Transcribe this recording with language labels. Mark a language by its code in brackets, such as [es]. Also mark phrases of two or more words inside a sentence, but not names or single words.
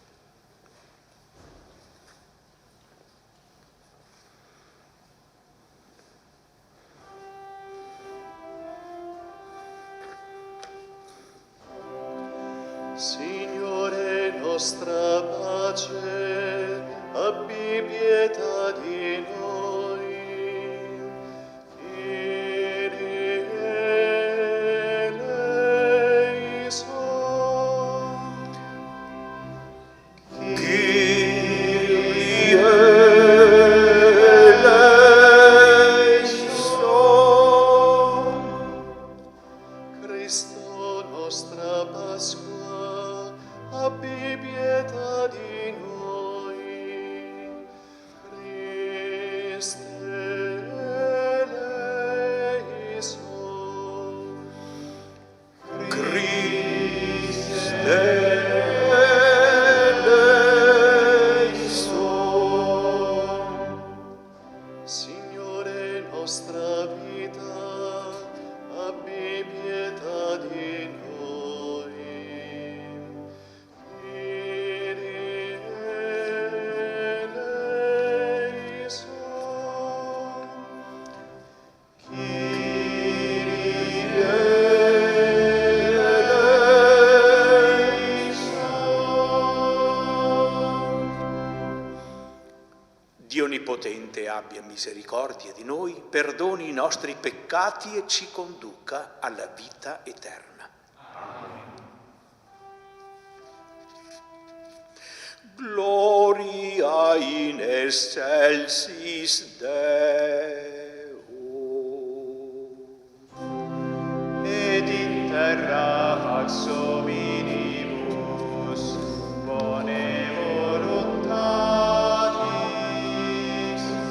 [it] Signore, nostra pace, abbi pietà di noi. [el] Κύριε ελέησον. Κύριε ελέησον. [it] Cristo, nostra Pasqua, abbi pietà di noi. [el] Χριστέ ελέησον. Χριστέ ελέησον. [it] Signore, nostra vita, abbi pietà di noi. [el] Κύριε ελέησον. Κύριε ελέησον. [it] Dio Onnipotente abbia misericordia di noi, perdoni i nostri peccati e ci conduca alla vita eterna. [la] Gloria in excelsis Deo. Ed in terra fax hominibus bone voluntatis.